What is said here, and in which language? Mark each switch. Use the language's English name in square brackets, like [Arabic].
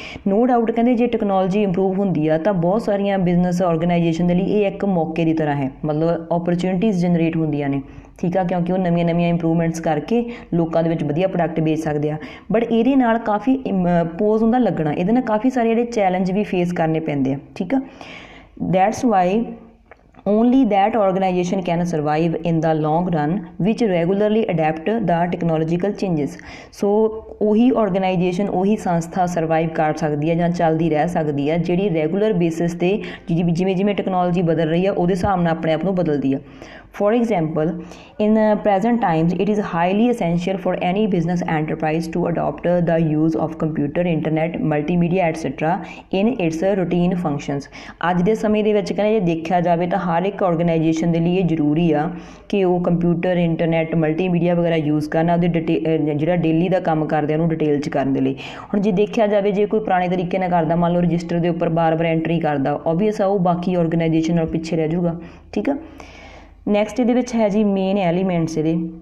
[English] no doubt [Punjabi] ਕਹਿੰਦੇ ਜੇ technology improve ਹੁੰਦੀ ਆ ਤਾਂ ਬਹੁਤ ਸਾਰੀਆਂ ਬਿਜ਼ਨਸ ਔਰਗਨਾਈਜੇਸ਼ਨ ਦੇ ਲਈ ਇਹ ਇੱਕ ਮੌਕੇ ਦੀ ਤਰ੍ਹਾਂ ਹੈ, ਮਤਲਬ ਓਪਰਚੁਨਿਟੀਜ਼ ਜਨਰੇਟ ਹੁੰਦੀਆਂ ਨੇ, ਠੀਕ ਆ, ਕਿਉਂਕਿ ਉਹ ਨਵੀਆਂ ਨਵੀਆਂ ਇੰਪਰੂਵਮੈਂਟਸ ਕਰਕੇ ਲੋਕਾਂ ਦੇ ਵਿੱਚ ਵਧੀਆ ਪ੍ਰੋਡਕਟ ਵੇਚ ਸਕਦੇ ਆ। ਬਟ ਇਹਦੇ ਨਾਲ ਕਾਫੀ ਪੋਜ਼ ਹੁੰਦਾ ਲੱਗਣਾ, ਇਹਦੇ ਨਾਲ ਕਾਫੀ ਸਾਰੇ ਜਿਹੜੇ ਚੈਲੰਜ ਵੀ ਫੇਸ ਕਰਨੇ ਪੈਂਦੇ ਆ, ਠੀਕ ਆ। [English] That's why only that organization can survive in the long run which regularly adapt the technological changes। [Punjabi] ਸੋ ਉਹੀ ਔਰਗਨਾਈਜੇਸ਼ਨ, ਉਹੀ ਸੰਸਥਾ ਸਰਵਾਈਵ ਕਰ ਸਕਦੀ ਹੈ ਜਾਂ ਚੱਲਦੀ ਰਹਿ ਸਕਦੀ ਹੈ ਜਿਹੜੀ ਰੈਗੂਲਰ ਬੇਸਿਸ 'ਤੇ ਜਿਵੇਂ ਜਿਵੇਂ ਟੈਕਨੋਲੋਜੀ ਬਦਲ ਰਹੀ ਆ ਉਹਦੇ ਹਿਸਾਬ ਨਾਲ ਆਪਣੇ ਆਪ ਨੂੰ ਬਦਲਦੀ ਆ। [English] For example, in present times, it is highly essential for any business enterprise to adopt the use of computer, internet, multimedia, etc. in its routine functions। [Punjabi] ਅੱਜ ਦੇ ਸਮੇਂ ਦੇ ਵਿੱਚ ਕਹਿੰਦੇ ਜੇ ਦੇਖਿਆ ਜਾਵੇ ਤਾਂ ਹਰ ਇੱਕ ਔਰਗਨਾਈਜੇਸ਼ਨ ਦੇ ਲਈ ਇਹ ਜ਼ਰੂਰੀ ਆ ਕਿ ਉਹ ਕੰਪਿਊਟਰ, ਇੰਟਰਨੈਟ, ਮਲਟੀਮੀਡੀਆ ਵਗੈਰਾ ਯੂਜ਼ ਕਰਨਾ ਉਹਦੇ ਜਿਹੜਾ ਡੇਲੀ ਦਾ ਕੰਮ ਕਰਦੇ ਉਹਨੂੰ ਡਿਟੇਲ 'ਚ ਕਰਨ ਦੇ ਲਈ। ਹੁਣ ਜੇ ਦੇਖਿਆ ਜਾਵੇ ਜੇ ਕੋਈ ਪੁਰਾਣੇ ਤਰੀਕੇ ਨਾਲ ਕਰਦਾ, ਮੰਨ ਲਓ ਰਜਿਸਟਰ ਦੇ ਉੱਪਰ ਬਾਰ-ਬਾਰ ਐਂਟਰੀ ਕਰਦਾ, ਓਬਵੀਅਸ ਆ ਉਹ ਬਾਕੀ ਔਰਗਨਾਈਜੇਸ਼ਨ ਨਾਲ ਪਿੱਛੇ ਰਹਿ ਜਾਊਗਾ, ਠੀਕ ਆ। ਨੈਕਸਟ ਇਹਦੇ ਵਿੱਚ ਹੈ ਜੀ ਮੇਨ ਐਲੀਮੈਂਟਸ ਇਹਦੇ